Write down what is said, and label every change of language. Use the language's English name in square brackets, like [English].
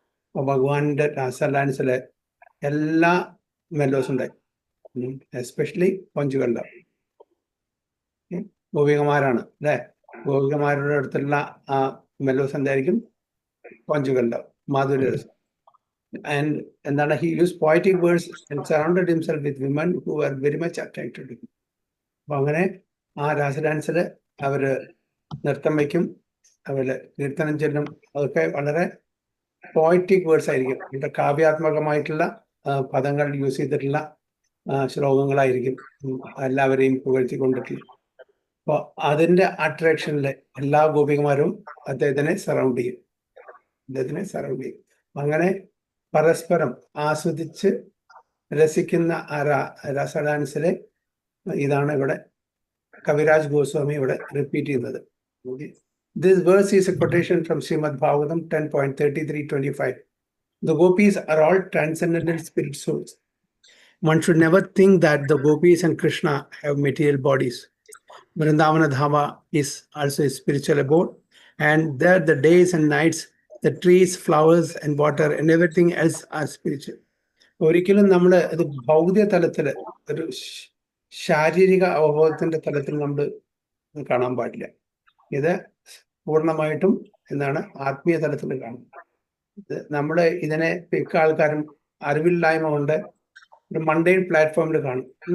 [Malayalam] അപ്പോൾ ഭഗവാന്റെ രാസ ഡാൻസിലെ എല്ലാ മെലോസും ഉണ്ടായി, എസ്പെഷ്യലി പഞ്ചുകളുടെ ഗോപികമാരാണ് അല്ലേ? ഗോപികമാരുടെ അടുത്തുള്ള ആ മെലോസ് എന്തായിരിക്കും? പഞ്ചുകളുടെ മാധുര്യരസം. [English] And [Malayalam] എന്താണ്, [English] he used poetic words and surrounded himself with women who were very much attracted to him. [Malayalam] അപ്പൊ അങ്ങനെ ആ രാസ ഡാൻസിൽ അവര് നൃത്തം വയ്ക്കും, അവര് കീർത്തനം ചൊല്ലും. അതൊക്കെ വളരെ പോയറ്റിക് വേർഡ്സ് ആയിരിക്കും, വളരെ കാവ്യാത്മകമായിട്ടുള്ള പദങ്ങൾ യൂസ് ചെയ്തിട്ടുള്ള ശ്ലോകങ്ങളായിരിക്കും, എല്ലാവരെയും പുകഴ്ത്തിക്കൊണ്ടിട്ടുള്ള. അപ്പോൾ അതിൻ്റെ അട്രാക്ഷനിൽ എല്ലാ ഗോപികമാരും അദ്ദേഹത്തിനെ സറൗണ്ട് ചെയ്യും. അങ്ങനെ പരസ്പരം ആസ്വദിച്ച് രസിക്കുന്ന ആ രസ ഡാൻസിലെ ഇതാണ് ഇവിടെ കവിരാജ് ഗോസ്വാമി ഇവിടെ റിപ്പീറ്റ് ചെയ്യുന്നത്. [English] This verse is a quotation from Srimad Bhagavatam 10.33-25. The gopis are all transcendental spirit souls. One should never think that the gopis and Krishna have material bodies. Vrindavana Dhama is also a spiritual abode, and there the days and nights, the trees, flowers, and water, and everything else are spiritual. [Malayalam] ഒരിക്കലും നമ്മൾ അത് ഭൗതിക തലത്തിൽ ഒരു ശാരീരിക അവബോധത്തിന്റെ തലത്തിൽ നമ്മൾ കാണാൻ പാടില്ല. ഇത് പൂർണ്ണമായിട്ടും എന്താണ് ആത്മീയ തലത്തിൽ കാണും. നമ്മൾ ഇതിനെ മിക്ക ആൾക്കാരും അറിവില്ലായ്മ കൊണ്ട് ഒരു മണ്ടൈൻ പ്ലാറ്റ്ഫോമിൽ കാണും.